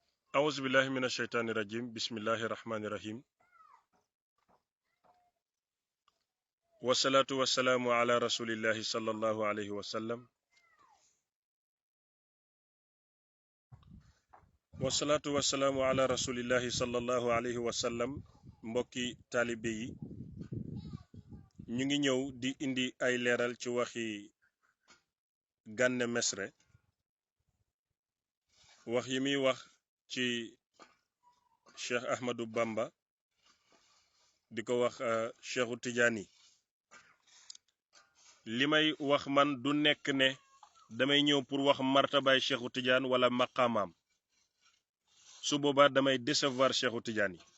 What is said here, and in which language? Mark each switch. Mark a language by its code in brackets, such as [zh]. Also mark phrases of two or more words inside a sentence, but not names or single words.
[ar] أعوذ بالله من الشيطان الرجيم بسم الله الرحمن الرحيم والصلاة والسلام على رسول الله صلى الله عليه وسلم والصلاة والسلام على رسول الله صلى الله عليه وسلم [wo] mbokki taalibe yi ñu ngi ñëw di indi ay leeral ci waxi Gana Messere wax yi muy wax ci Cheikh Ahmadou Bamba di ko wax Cheikhu Tidiane li may wax man du nekk ne damay ñëw pour wax martabaay Cheikhu Tidiane wala maqaamaam su boobaa damay décevoir Cheikhu Tidiane